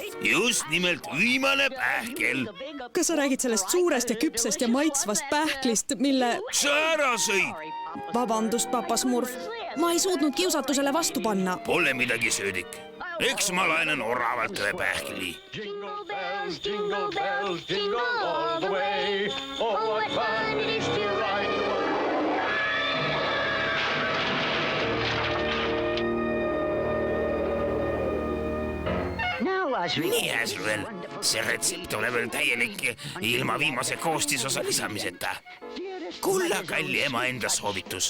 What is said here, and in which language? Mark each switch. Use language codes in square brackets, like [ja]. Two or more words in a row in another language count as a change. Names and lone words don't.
[et] Just nimelt viimane pähkel. Kas sa räägid sellest suurest ja küpsest ja maitsvast pähklist, mille... Sa ära sõid! Vabandust, papa Smurf. Ma ei suutnud kiusatusele vastu panna. Pole midagi, söödik. Eks ma laenan oravalt ühe pähkli. [en] Jingle bells, jingle bells, jingle all the way. Oh, what fun it is to ride in one. [et] Nii, Azrael, see retsept ole veel täielik ilma viimase koostisosa lisamiseta. Kulla kalli ema enda soovitus.